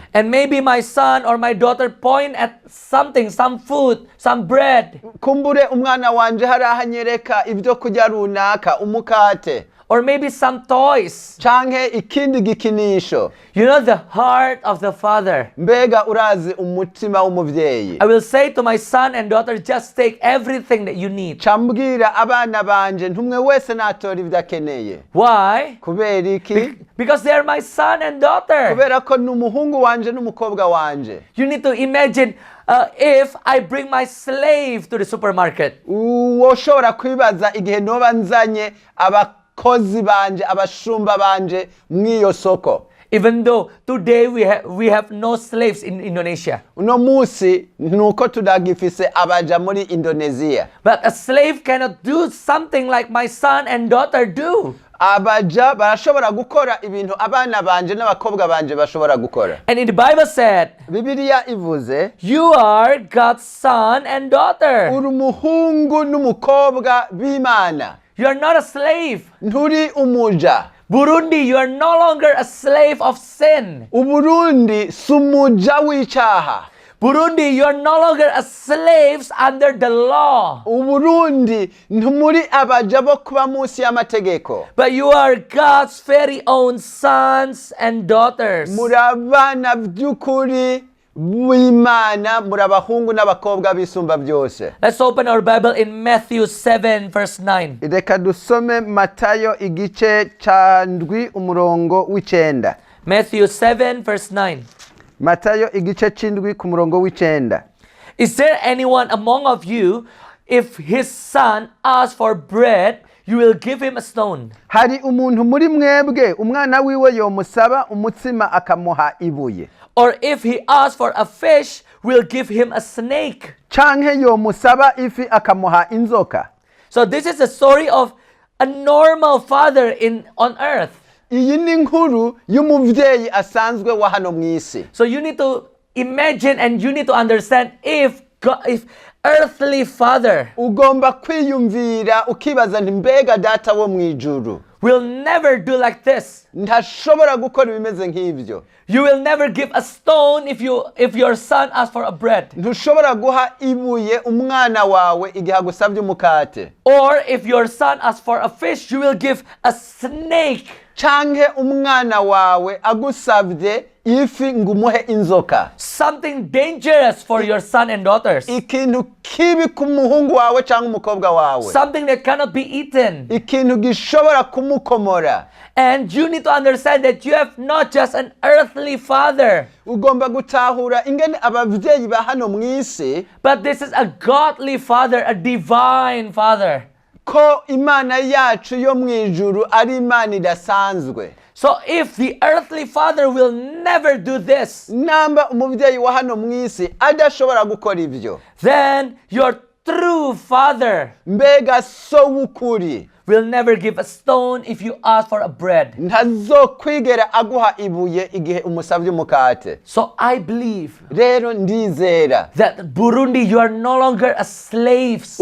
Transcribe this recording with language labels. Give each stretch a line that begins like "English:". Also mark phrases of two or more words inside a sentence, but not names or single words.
English: And maybe my son or my daughter point at something, some food, some bread.
Rundi: Kumbure umwana wanje harahanyereka ibyo kurya runaka, umukate.
English: Or maybe some toys.
Rundi: Canke ikindi gikinisho.
English: You know the heart of the father.
Rundi: Mbega urazi umutima w'umuvyeyi.
English: I will say to my son and daughter, just take everything that you need.
Rundi: Cambwira abana banje ntumwe wese natora ivyakeneye.
English: Why?
Rundi: Kubera iki?
English: Because they are my son and daughter.
Rundi: Kubera ko n'umuhungu wanje n'umukobwa wanje.
English: You need to imagine if I bring my slave to the supermarket.
Rundi: Woshobora kwibaza igihe noba nzanye abakozi banje, abashumba banje mw'iyo soko.
English: Even though today we have no slaves in Indonesia.
Rundi: Uno musi nuko tudagifise abaja muri Indonesia.
English: But a slave cannot do something like my son and daughter do.
Rundi: Abaja barashobora gukora ibintu abana banje n'abakobwa banje bashobora gukora.
English: And in the Bible said,
Rundi: Bibiliya ivuze,
English: you are God's son and daughter.
Rundi: uri umuhungu n'umukobwa b'Imana.
English: You are not a slave.
Rundi: Nturi umuja.
English: Burundi, you are no longer a slave of sin.
Rundi: Uburundi sumuja w'icaha.
English: Burundi, you are no longer a slaves under the law.
Rundi: Uburundi ntumuri abaja bo kuba munsi y'amategeko.
English: But you are God's very own sons and daughters.
Rundi: Murabana by'ukuri w'Imana, murabahungu n'abakobwa bisumba byose.
English: Let's open our Bible in Matthew 7 verse 9.
Rundi: Reka dusome Matayo igice ca ndwi umurongo w'icenda.
English: Matthew 7 verse 9.
Rundi: Matayo igice c'indwi ku murongo w'icenda.
English: Is there anyone among of you, if his son asks for bread, you will give him a stone?
Rundi: Hari umuntu muri mwebwe umwana wiwe yomusaba umutsima akamuha ibuye?
English: Or if he asks for a fish, we'll give him a snake.
Rundi: Canke yomusaba ifi akamuha inzoka?
English: So this is a story of a normal father on earth.
Rundi: Iyi ni inkuru y'umuvyeyi asanzwe wa hano mw'isi.
English: So you need to imagine and you need to understand if earthly father
Rundi: Ugomba kwiyumvira ukibaza nti mbega data wo mwijuru
English: will never do like this.
Rundi: ntashobora gukora ibimeze nk'ivyo.
English: You will never give a stone if your son asks for a bread.
Rundi: Ntushobora guha ibuye umwana wawe igihe agusabye umukate.
English: Or if your son asks for a fish, you will give a snake.
Rundi: Canke umwana wawe agusabye ifi ngumuhe inzoka.
English: Something dangerous for your son and daughters.
Rundi: Ikintu kibi ku muhungu wawe canke umukobwa wawe.
English: Something that cannot be eaten.
Rundi: Ikintu gishobora kumukomora.
English: And you need to understand that you have not just an earthly father.
Rundi: Ugomba gutahura ingene abavyeyi ba hano mw'isi,
English: but this is a godly father, a divine father.
Rundi: Ko Imana yacu yo mwijuru ari Imana idasanzwe.
English: So if the earthly father will never do this,
Rundi: namba umuvyeyi wa hano mw'isi adashobora gukora ivyo,
English: then your true father
Rundi: mbega so w'ukuri
English: will never give a stone if you ask for a bread.
Rundi: ntazokwigera aguha ibuye igihe umusavye umukate.
English: So I believe
Rundi: Rero ndizera
English: that Burundi, you are no longer a slaves.